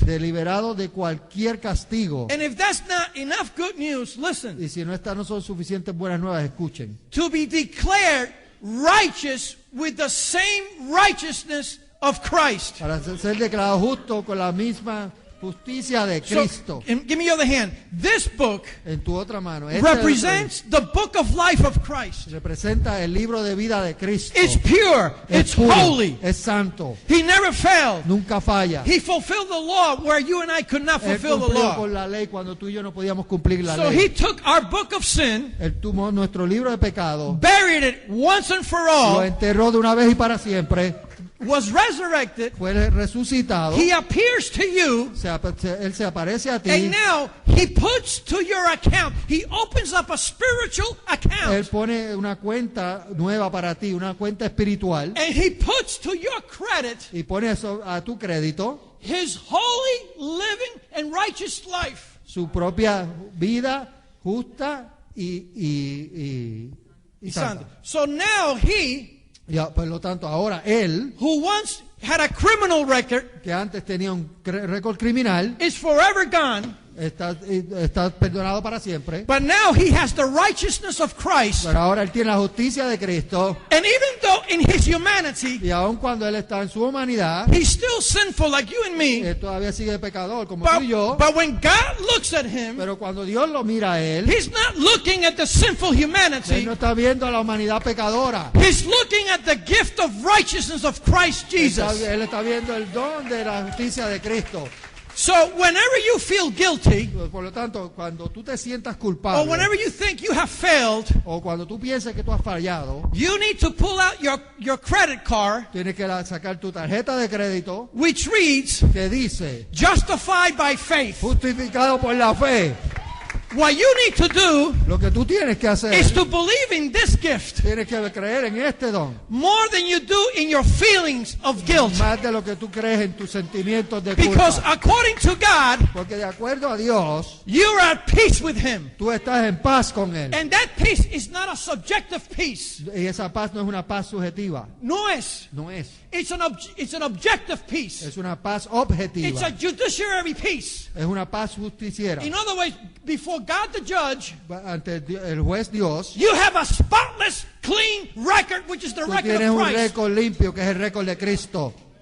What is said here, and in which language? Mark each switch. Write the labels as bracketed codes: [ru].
[es] liberado de cualquier castigo. [en] And if that's not enough good news, listen, [es] Y si no son suficientes buenas nuevas, escuchen. [en] to be declared righteous with the same righteousness of Christ. [es] Para ser declarado justo con la misma justicia de Cristo. [en] So, and give me your other hand. This book [es] En tu otra mano, este [en] represents the book of life of Christ. [es] representa el libro de vida de Cristo. [en] It's pure. [es] Es [en] It's [es] puro, [en] holy. [es] es santo, [en] He never failed. [es] nunca falla. [en] He fulfilled the law where you and I could not [es] Él [en] fulfill the [es] cumplió [en] law. [es] con la ley cuando tú y yo no podíamos cumplir la [en] So [es] ley. [en] he took our book of sin, [es] Él tomó nuestro libro de pecado, [en] buried it once and for [es] lo [en] all, [es] enterró de una vez y para siempre, [en] was resurrected. [es] fue resucitado, [en] He appears to you, [es] Él se aparece a ti, [en] and now he puts to your account. He opens up a spiritual [es] Él [en] account, [es] pone una cuenta nueva para ti, una cuenta espiritual, [en] and he puts to your credit [es] y pone eso a tu crédito, [en] his holy, living, and righteous life. [es] su propia vida justa y santa. [en] So now he, [es] Ya, por lo tanto, ahora él, [en] who once had a criminal record, [es] que antes tenía un récord criminal, [en] is forever gone. [es] está perdonado para siempre. [en] But now he has the righteousness of Christ. [es] Pero ahora él tiene la justicia de Cristo. [en] And even though in his humanity, [es] Y aun cuando él está en su humanidad, [en] he's still sinful like you and me. [es] él todavía sigue pecador como tú y yo. [en] But when God looks at him, [es] Pero cuando Dios lo mira a él, [en] he's not looking at the sinful [es] él [en] humanity. [es] no está viendo a la humanidad pecadora. [en] He's looking at the gift of righteousness of Christ Jesus. [es] Él está viendo el don de la justicia de Cristo. [en] So whenever you feel guilty, [es] Por lo tanto, cuando tú te sientas [en] or [es] culpable, [en] whenever you think you have failed, [es] o cuando tú pienses que tú has fallado, [en] you need to pull out your credit card, [es] tienes que sacar tu tarjeta de crédito [en] which reads, [es] que dice, [en] justified by faith. [es] justificado por la fe. [en] What you need to do [es] Lo que tú tienes que hacer, [en] is to believe in this gift [es] tienes que creer en este don, [en] more than you do in your feelings of guilt. [es] más de lo que tú crees en tus sentimientos de [en] Because [es] culpa. [en] according to God, [es] Porque de acuerdo a Dios, [en] you're at peace with Him. [es] tú estás en paz con Él. [en] And that peace is not a subjective peace. [es] Y esa paz no es una paz subjetiva, No es. no es. [en] It's an objective peace. [es] Es una paz [en] It's [es] objetiva. [en] a judiciary peace. [es] Es una paz justiciera. [en] In other words, before God the judge, [es] Ante el juez Dios, [en] you have a spotless, clean record, which is the [es] tú [en] record [es] tienes [en] of [es] un [en] Christ. [es] récord limpio que es el récord de Cristo.